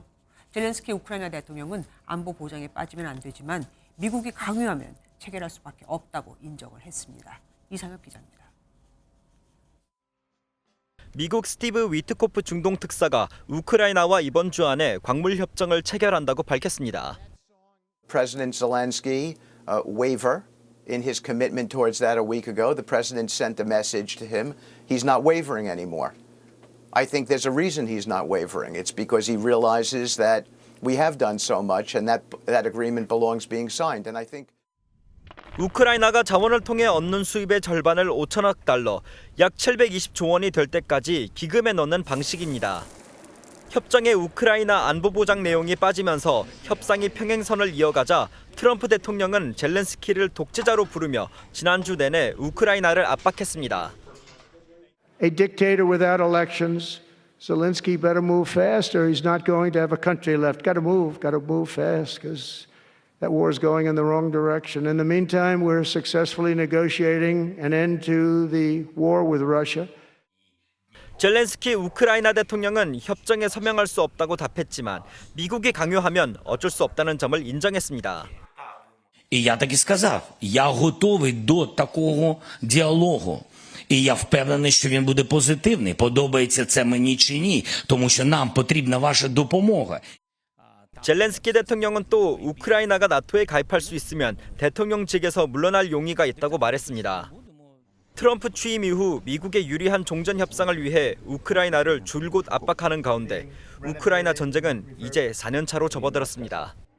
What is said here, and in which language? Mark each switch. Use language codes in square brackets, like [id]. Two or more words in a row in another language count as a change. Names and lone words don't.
[ko] 젤렌스키 우크라이나 대통령은 안보 보장에 빠지면 안 되지만 미국이 강요하면 체결할 수밖에 없다고 인정을 했습니다. 이상엽 기자입니다. 미국 스티브 위트코프 중동 특사가 우크라이나와 이번 주 안에 광물 협정을 체결한다고 밝혔습니다. [en] President Zelensky waver in his commitment towards that a week ago. The president sent a message to him. He's not wavering anymore. I think there's a reason he's not wavering. It's because he realizes that we have done so much and that agreement belongs being signed. And I think [ko] 우크라이나가 자원을 통해 얻는 수입의 절반을 5천억 달러, 약 720조 원이 될 때까지 기금에 넣는 방식입니다. 협정에 우크라이나 안보 보장 내용이 빠지면서 협상이 평행선을 이어가자 트럼프 대통령은 젤렌스키를 독재자로 부르며 지난주 내내 우크라이나를 압박했습니다. [en] A dictator without elections. Zelensky better move fast or he's not going to have a country left. Got to move fast because that war is going in the wrong direction. In the meantime, we're successfully negotiating an end to the war with Russia. [ko] 젤렌스키 우크라이나 대통령은 협정에 서명할 수 없다고 답했지만 미국이 강요하면 어쩔 수 없다는 점을 인정했습니다. [uk] І я так і сказав, я готовий до такого діалогу. І я впевнений, що він буде позитивний. Подобається це мені чи ні, тому що нам потрібна ваша допомога. [ko] 젤렌스키 대통령은 또 우크라이나가 나토에 가입할 수 있으면 대통령 직에서 물러날 용의가 있다고 말했습니다. 트럼프 취임 이후 미국에 유리한 종전 협상을 위해 우크라이나를 줄곧 압박하는 가운데 우크라이나 전쟁은 이제 4년 차로 접어들었습니다.